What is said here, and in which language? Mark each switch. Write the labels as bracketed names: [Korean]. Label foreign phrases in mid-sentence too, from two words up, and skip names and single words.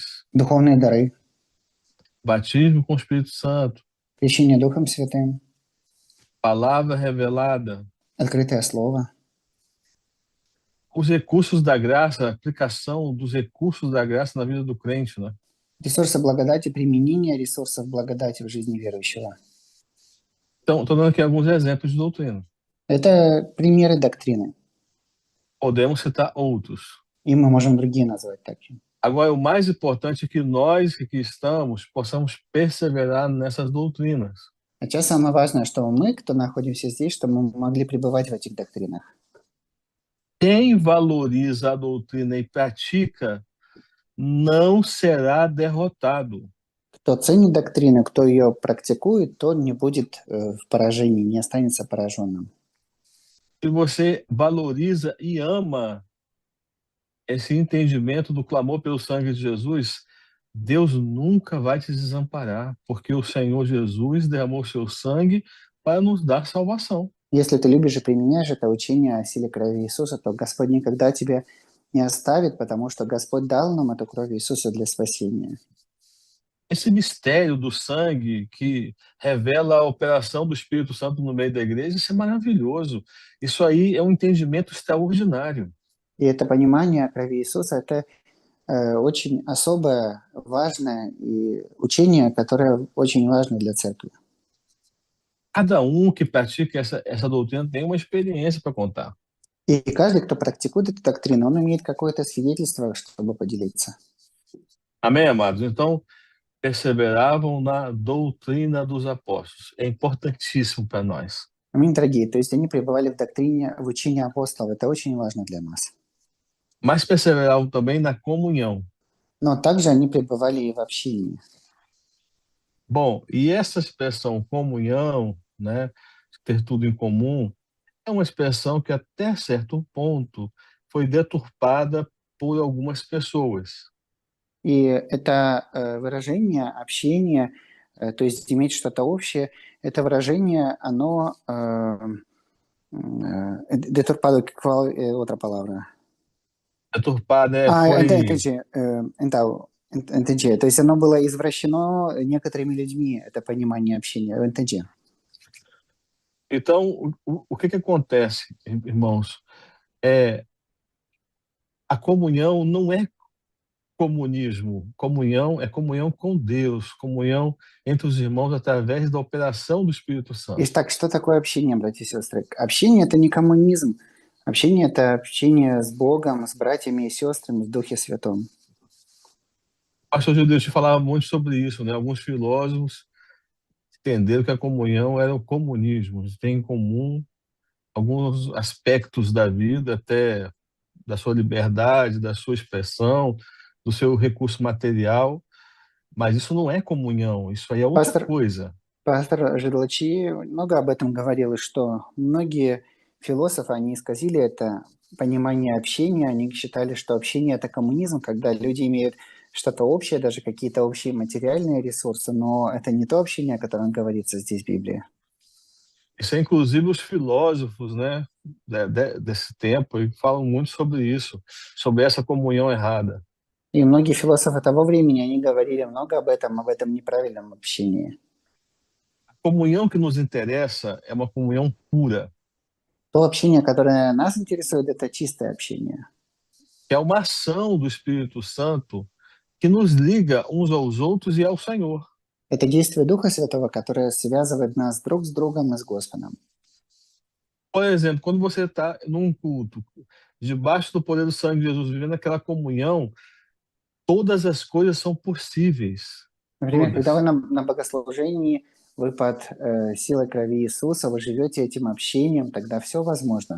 [Russian] Духовные дары. [Portuguese] Batismo com o Espírito Santo. [Russian] Крещение Духом Святым. [Portuguese] Palavra revelada. [Russian] Открытое Слово. [Portuguese] Os recursos da graça, a aplicação dos recursos da graça na vida do crente, né? [Russian] Ресурсы благодати, применение ресурсов благодати в жизни верующего. [Portuguese] Então, estou dando aqui alguns exemplos de doutrina. [Russian] Это примеры доктрины. [Portuguese] Podemos citar outros. [Russian] И мы можем другие назвать также. [Portuguese] Agora, o mais importante é que nós que aqui estamos possamos perseverar nessas doutrinas. [Russian] А сейчас самое важное, что мы, кто находимся здесь, что мы могли пребывать в этих доктринах. [Portuguese] Quem valoriza a doutrina e pratica não será derrotado. [Russian] Кто ценит доктрину, кто ее практикует, тот не будет в поражении, не останется пораженным. [Portuguese] Se você valoriza e ama esse entendimento do clamor pelo sangue de Jesus, Deus nunca vai te desamparar, porque o Senhor Jesus derramou seu sangue para nos dar salvação. [Russian] Если ты любишь и применяешь это учение о силе крови Иисуса, то Господь никогда тебя не оставит, потому что Господь дал нам эту кровь Иисуса для спасения. [Portuguese] Esse mistério do sangue que revela a operação do Espírito Santo no meio da igreja, isso é maravilhoso. Isso aí é um entendimento extraordinário. [Russian] И это понимание о крови Иисуса – это очень особое, важное и учение, которое очень важно для церкви. [Portuguese] Cada que pratica essa doutrina tem uma experiência para contar. [Russian] И каждый, кто практикует эту доктрину, он имеет какое-то свидетельство, чтобы поделиться. [Portuguese] Amém, amados? Então, perseveravam na doutrina dos apóstolos. É importantíssimo para nós. [Russian] Аминь, дорогие. То есть они пребывали в доктрине, в учении апостолов. Это очень важно для нас. [Portuguese] Mas perseveravam também na comunhão. [Russian] Но также они пребывали и в общении. [Portuguese] Bom, e essa expressão comunhão, né, ter tudo em comum, é uma expressão que até certo ponto foi deturpada por algumas pessoas. [Russian] И это выражение, общение, то есть иметь что-то общее, это выражение, оно [Portuguese] deturpado, qual é outra palavra? Deturpada entendi. [Russian] То есть оно было извращено некоторыми людьми, это понимание общения, [Portuguese] eu entendi. Então, o que acontece, irmãos? A comunhão não é comunismo. Comunhão é comunhão com Deus, comunhão entre os irmãos através da operação do Espírito Santo. [Russian] Итак, что такое общение, братья и сестры? Общение – это не коммунизм. Общение – это общение с Богом, с братьями и сестрами в Духе Святом. [Portuguese] O pastor Judeu te falava muito sobre isso, né? Alguns filósofos entenderam que a comunhão era o comunismo. Tem em comum alguns aspectos da vida, até da sua liberdade, da sua expressão, do seu recurso material, mas isso não é comunhão, isso aí é outra coisa. [Russian] Пастор Жидлачи много об этом говорил, что многие философы, они исказили это понимание общения, они считали, что общение – это коммунизм, когда люди имеют что-то общее, даже какие-то общие материальные ресурсы, но это не то общение, о котором говорится здесь в Библии. [Portuguese] Isso é inclusive os filósofos, né, desse tempo, falam muito sobre isso, sobre essa comunhão errada. [Russian] И многие философы того времени, они говорили много об этом неправильном общении. [Portuguese] A comunhão que nos interessa é uma comunhão pura. [Russian] То общение, которое нас интересует, это чистое общение. [Portuguese] É uma ação do Espírito Santo que nos liga uns aos outros e ao Senhor. [Russian] Это действие Духа Святого, которое связывает нас друг с другом и с Господом. [Portuguese] Por exemplo, quando você está num culto, debaixo do poder do sangue de Jesus, vivendo aquela comunhão, todas as coisas são possíveis. [Russian] Например, когда вы на богослужении, вы под силой крови Иисуса, вы живете этим общением, тогда все возможно.